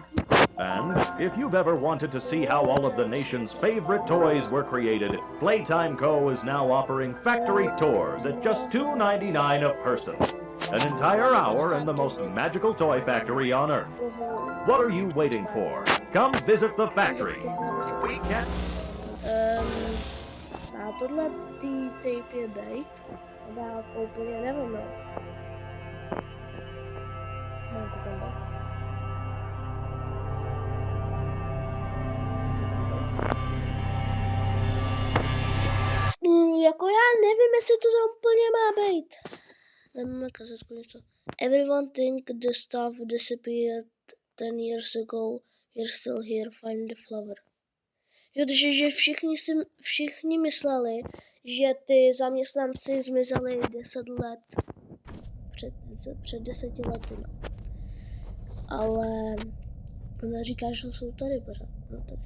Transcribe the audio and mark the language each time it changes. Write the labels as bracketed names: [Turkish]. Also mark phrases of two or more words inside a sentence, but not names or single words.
[English] And if you've ever wanted to see how all of the nation's favorite toys were created, Playtime Co. is now offering factory tours at just $2.99 a person. An entire hour in the most magical toy factory on Earth. What are you waiting for? Come visit the factory. We can... [Czech] A tohle v té tape bejt, a já to úplně nevím, no. Mám to tam být. Jako já nevím, jestli to tam úplně má být. Nemáme kazetku něco. [English] Everyone think the stuff disappeared 10 years ago. You're still here, find the flower. [Czech] Jo, takže že všichni mysleli, že ty zaměstnanci zmizeli 10 let. Před 10 lety, no. Ale ona říká, že jsou tady pořád. No, takže.